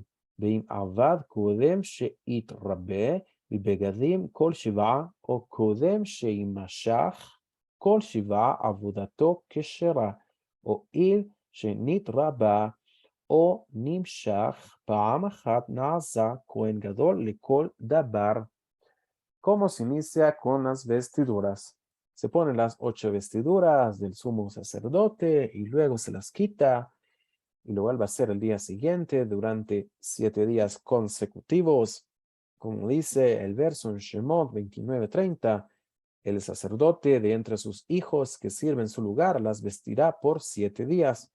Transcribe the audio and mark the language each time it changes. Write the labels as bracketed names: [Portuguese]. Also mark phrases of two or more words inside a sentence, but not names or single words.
[Hebrew] ואם עבד קודם שיתרבה בבגדים כל 7, או קודם שימשך כל 7 עבודתו כשרה, הואיל שנתרבה או נמשך פעם אחת נעשה כהן גדול לכל דבר. [Spanish] ¿Cómo se inicia con las vestiduras? Se ponen las 8 vestiduras del sumo sacerdote y luego se las quita y lo vuelve a hacer el día siguiente durante 7 días consecutivos. Como dice el verso en Shemot 29:30, el sacerdote de entre sus hijos que sirven en su lugar las vestirá por 7 días.